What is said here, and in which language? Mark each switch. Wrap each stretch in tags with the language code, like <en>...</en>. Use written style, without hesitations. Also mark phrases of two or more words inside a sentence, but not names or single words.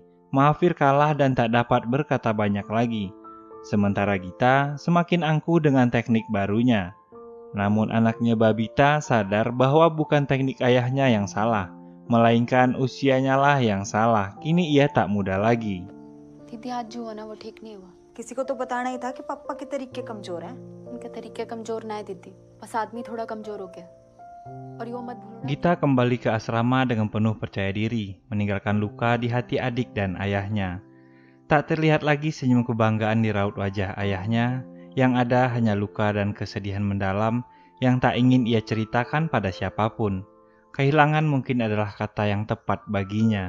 <id>Mahafir kalah dan tak dapat berkata banyak lagi. Sementara Gita semakin angkuh dengan teknik barunya. Namun anaknya Babita sadar bahwa bukan teknik ayahnya yang salah, melainkan usianya lah yang salah. Kini ia tak muda lagi.</id> <hi>दीदी आज जो हुआ ना वो ठीक नहीं हुआ। किसी को तो बताना ही था कि पापा के तरीके कमजोर हैं। उनके तरीके कमजोर ना है दीदी, बस आदमी थोड़ा कमजोर हो गया। और यो मत भूलना।</hi> <id>Gita kembali ke asrama dengan penuh percaya diri, meninggalkan luka di hati adik dan ayahnya. Tak terlihat lagi senyum kebanggaan di raut wajah ayahnya, yang ada hanya luka dan kesedihan mendalam yang tak ingin ia ceritakan pada siapapun. Kehilangan mungkin adalah kata yang tepat baginya.</id>